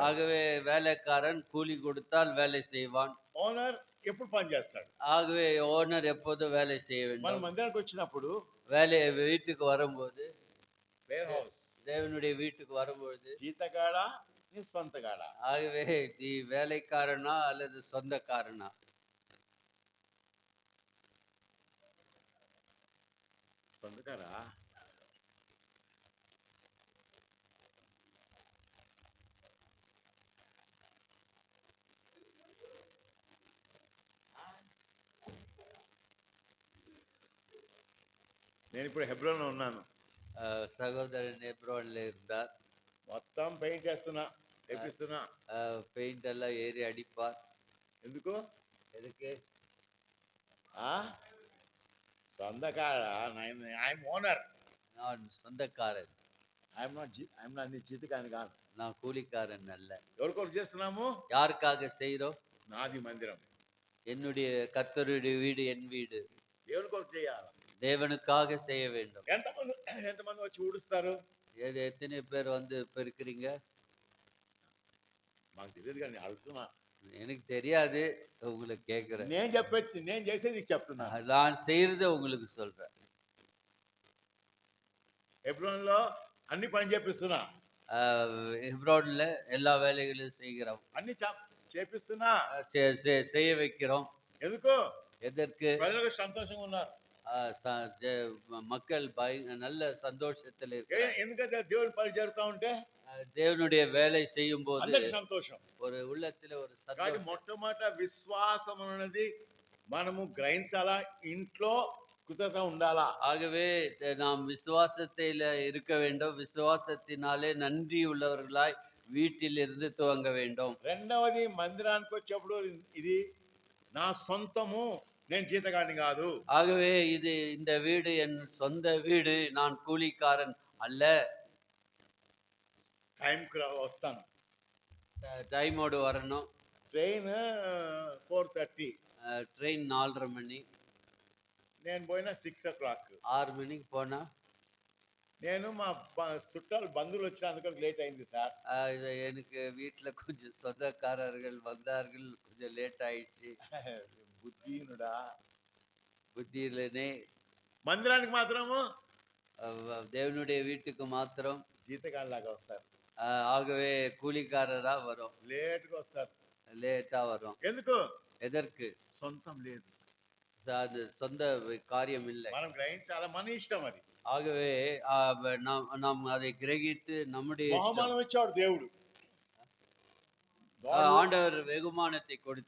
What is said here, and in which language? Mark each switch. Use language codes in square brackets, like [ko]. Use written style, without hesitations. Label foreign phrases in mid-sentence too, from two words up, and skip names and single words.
[ta] ஆகவே வேலைக்காரன் கூலி கொடுத்தால் வேலை செய்வான். [te] ఓనర్ ఎప్పుడు పని చేస్తాడు. [ta] ஆகவே ஓனர் எப்போதும் வேலை செய்ய [te] మన [ta] வேண்டும். [te] మందిరానికి వచ్చినప్పుడు [ta] வேலை வீட்டுக்கு வரும்போது, [en] ware house, [ta] தேவனுடைய வீட்டுக்கு வரும்பொழுது, [te] జీతగాడా నీ సొంతగాడా? [ta] ஆகவே நீ வேலைக்காரனா அல்லது சொந்தக்காரனா? [te] సొంతగాడా. నేను ఇప్పుడు హెబ్రోన్లో ఉన్నాను. [ta] சகோதரன் எப்ரோன்ல இருந்தார். [te] మొత్తం పెయింట్ వేస్తున్నా, వేపిస్తున్నా. [ta] பெயிண்ட் எல்லாம் ஏறி அடிப்பார். [te] ఎందుకు? [ta] எதுக்கு? [te] సొంతకాడా? [en] I'm owner, [ta] நான் சொந்தக்காரன், [en] I'm not [te] నీ జీతకాని కాదు. [ta] நான் கூலிக்காரன் அல்ல. [te] ఎవరికొరకు చేస్తున్నాము? [ta] யாருக்காக செய்கிறோம்? [te] నాది మందిరం, [ta] என்னுடைய கர்த்தருடைய வீடு என் வீடு. [te] దేవుని కొరకు చేయాలి. [ta] தேவனுக்காக செய்ய வேண்டும். [te] ఎంతమంది వచ్చి ఊడుస్తారు? [ta] எத்தனை பேர் வந்து பெருக்கிறீங்க? [te] మాకు తెలియదు కానీ అడుగుతున్నా. [ta] எனக்கு தெரியாது, உங்களுக்கு கேட்கிறேன். [te] నేను చేసేది నీకు చెప్తున్నా. [ta] நான் செய்யறத உங்களுக்கு சொல்றேன். [te] హెబ్రోన్లో అన్ని పని చేపిస్తున్నా, [ta] ஹெப்ரோன்ல எல்லா வேலைகளையும் செய்கிறோம், [te] అన్ని చేపిస్తున్నా. [ta] செய்ய வைக்கிறோம். [te] ఎందుకు? [ta] எதற்கு? [te] ప్రజలకు సంతోషంగా ఉన్నారు. [ta] மக்கள் நல்ல சந்தோஷத்தில் இருக்கு. [te] ఎందుకంటే దేవుని పని జరుగుతూ ఉంటే [ta] தேவனுடைய வேலை செய்யும் போது [te] అందరికి సంతోషం. [ta] ஒரு உள்ளத்துல ஒரு [te] కానీ [ta] சந்தோஷம். [te] మొట్టమొదట విశ్వాసం అనేది మనము గ్రహించాలా, ఇంట్లో కృతజ్ఞత ఉండాలా. [ta] ஆகவே நாம் விசுவாசத்தில இருக்க வேண்டும். விசுவாசத்தினாலே நன்றி உள்ளவர்களாய் வீட்டில் இருந்து துவங்க வேண்டும். [te] రెండవది మందిరానికి వచ్చేప్పుడు ఇది నా సొంతము, నేను జీతగాడిని కాదు. [ta] ஆகவே இந்த வீடு என் சொந்த வீடு, நான் கூலிக்காரன் அல்ல. [te] టైంకి వస్తాను, [ta] டைமோடு வரணும். [te] ట్రైన్ 4:30, [ta] ட்ரெயின் 4:30 மணி. [te] నేను పోయినా 6 o'clock. [ta] 6 மணிக்கு போனா [te] నేను మా చుట్టాలు బంధువులు వచ్చినందుకు లేట్ అయింది సార్. [ta] எனக்கு வீட்டில் கொஞ்சம் சொந்தக்காரர்கள் வந்தார்கள், கொஞ்சம் லேட் ஆயிடுச்சு. [te] బుద్ధిహీనుడా, [ta] புத்தியிலனே [te] మందిరానికి మాత్రము [ta] தேவனுடைய வீட்டுக்கு மாத்திரம் [te] జీతగాళ్ళలాగా వస్తారు, [ta] ஆகவே கூலிக்காரரா வரும், [te] లేట్గా వస్తారు. [ta] லேட்டா வரும். [te] ఎందుకు? [ta] எதற்கு? [te] సొంతం లేదు. [ta] அது சொந்த காரியம் இல்லை. [te] మనం గ్రహించాల, మన ఇష్టం అది. [ta] ஆகவே நாம் அதை கிரகித்து நம்முடைய இஷ்டம். [te] బహుమానం ఇచ్చాడు దేవుడు. [ta] ஆண்டவர் வெகுமானத்தை கொடுத்து